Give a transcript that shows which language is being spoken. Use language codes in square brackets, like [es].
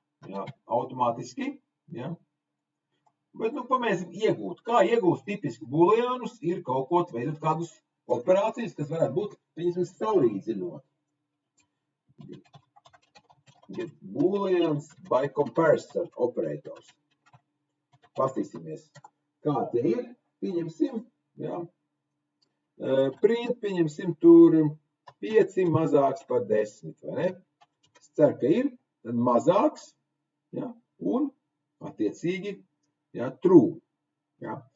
[lv] Jā, automātiski, jā. Bet, pamēģināsim iegūt. Kā iegūst tipisku booleānus, ir kaut ko veidot kādus operācijas, kas varētu būt, pieņemsim, salīdzinot. [en] Get booleans by comparison operators. [lv] Pastīsimies, kā te ir. Pieņemsim, jā, print, pieņemsim tur 5 mazāks par 10, vai ne? Es ceru, ka ir, tad mazāks, jā, un attiecīgi, jā, true, jā.